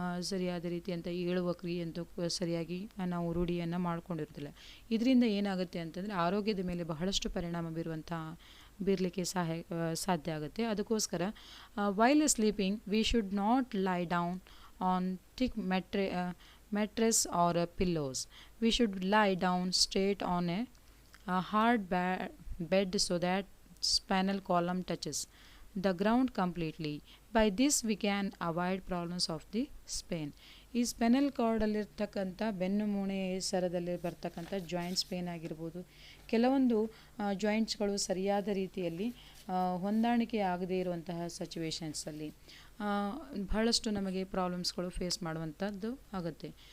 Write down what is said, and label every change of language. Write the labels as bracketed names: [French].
[Kannada] ಸರಿಯಾದ ರೀತಿಯಂಥ ಏಳುವ ಕ್ರಿಯೆಯಂತೂ ಸರಿಯಾಗಿ ನಾವು ರೂಢಿಯನ್ನು ಮಾಡ್ಕೊಂಡಿರೋದಿಲ್ಲ. ಇದರಿಂದ ಏನಾಗುತ್ತೆ ಅಂತಂದರೆ ಆರೋಗ್ಯದ ಮೇಲೆ ಬಹಳಷ್ಟು ಪರಿಣಾಮ ಬೀರಲಿಕ್ಕೆ ಸಾಧ್ಯ ಆಗುತ್ತೆ. ಅದಕ್ಕೋಸ್ಕರ [English] While sleeping we should not lie down on thick mattress or pillows. We should lie down straight on a hard bed so that spinal column touches. the ground completely. By this we can avoid problems of the spine. [Kannada] ಈ ಸ್ಪೆನಲ್ ಕಾರ್ಡಲ್ಲಿರ್ತಕ್ಕಂಥ ಬೆನ್ನು ಮೂಳೆ ಸರದಲ್ಲಿ ಬರ್ತಕ್ಕಂಥ joints pain ಆಗಿರ್ಬೋದು, ಕೆಲವೊಂದು ಜಾಯಿಂಟ್ಸ್ಗಳು ಸರಿಯಾದ ರೀತಿಯಲ್ಲಿ ಹೊಂದಾಣಿಕೆ ಆಗದೇ ಇರುವಂತಹ ಸಿಚುವೇಶನ್ಸಲ್ಲಿ ಬಹಳಷ್ಟು ನಮಗೆ ಪ್ರಾಬ್ಲಮ್ಸ್ಗಳು ಫೇಸ್ ಮಾಡುವಂಥದ್ದು ಆಗುತ್ತೆ.